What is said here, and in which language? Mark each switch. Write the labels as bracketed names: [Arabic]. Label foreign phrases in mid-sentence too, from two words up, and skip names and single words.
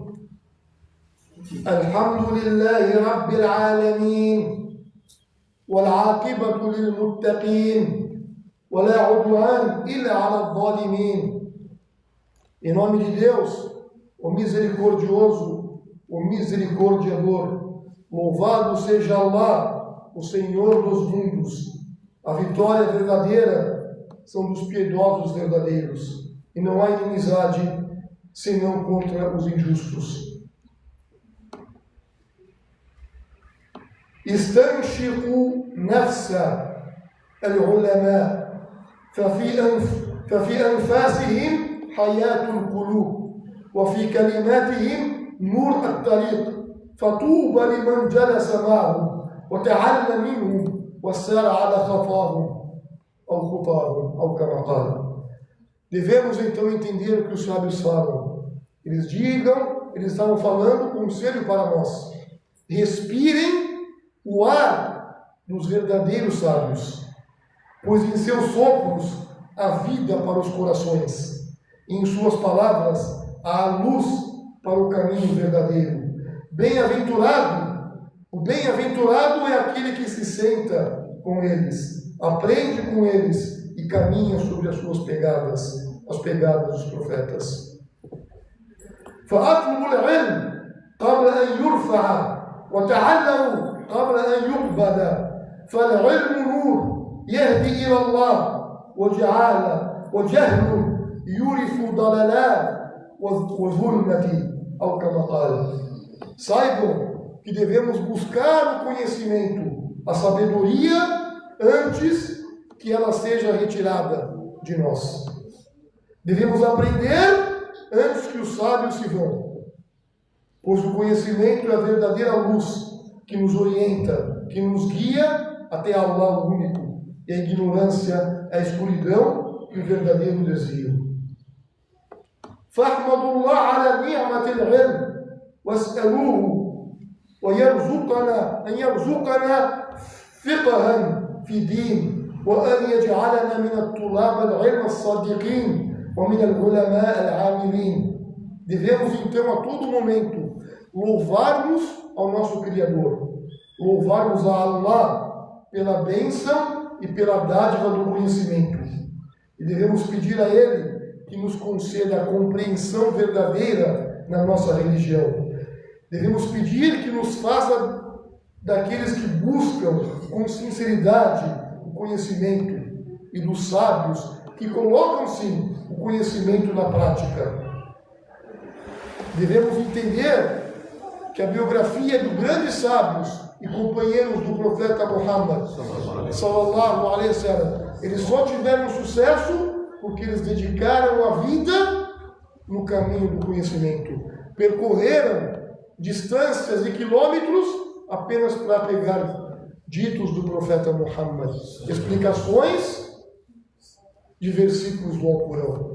[Arabic] الحمد لله رب العالمين والعاقبة للمتقين ولا عدوان إلا على الظالمين. [Portuguese] Em nome de Deus, o misericordioso, o misericordiador, louvado seja Allah, o Senhor dos mundos. A vitória verdadeira são dos piedosos verdadeiros, e não há inimizade senão contra os injustos. [Arabic] استنشقوا نفس العلماء ففي أنفاسهم حياة القلوب وفي كلماتهم نور الطريق فطوبى لمن جلس معهم وتعلم منهم وسار على خطاهم أو كما قال. [Portuguese] Devemos então entender o que os sábios falam. Eles estavam falando conselho para nós. Respirem o ar dos verdadeiros sábios, pois em seus sopros há vida para os corações, e em suas palavras há luz para o caminho verdadeiro. O bem-aventurado é aquele que se senta com eles, aprende com eles e caminha sobre as suas pegadas, as pegadas dos profetas. [Arabic] فَأَطْلُبُ الْعِلْمِ قَبْلَ أَنْ يُرْفَعَ وَتَعَلَّمُوا قبل أن يقبض فالعلم نور يهدي إلى الله وجهل يورث ضلالات وظلمة أو كما قال. [Portuguese] Saibam que devemos buscar o conhecimento, a sabedoria, antes que ela seja retirada de nós. Devemos aprender antes que os sábios se vão, pois o conhecimento é a verdadeira luz que nos orienta, que nos guia até Allah único, e a ignorância é a escuridão e o verdadeiro desvio. [Arabic] فاحمدوا الله على نعمة العلم واسألوه أن يرزقنا فقها في دين وأن يجعلنا من الطلاب العلم الصادقين ومن العلماء العاملين. [Portuguese] Devemos então a todo momento louvarmos ao nosso Criador, louvarmos a Allah pela bênção e pela dádiva do conhecimento. E devemos pedir a Ele que nos conceda a compreensão verdadeira na nossa religião. Devemos pedir que nos faça daqueles que buscam com sinceridade o conhecimento e dos sábios que colocam, sim, o conhecimento na prática. Devemos entender que a biografia de grandes sábios e companheiros do profeta Muhammad, [Arabic] صلى الله عليه وسلم, [Portuguese] eles só tiveram sucesso porque eles dedicaram a vida no caminho do conhecimento. Percorreram distâncias e quilômetros apenas para pegar ditos do profeta Muhammad, explicações de versículos do Alcorão.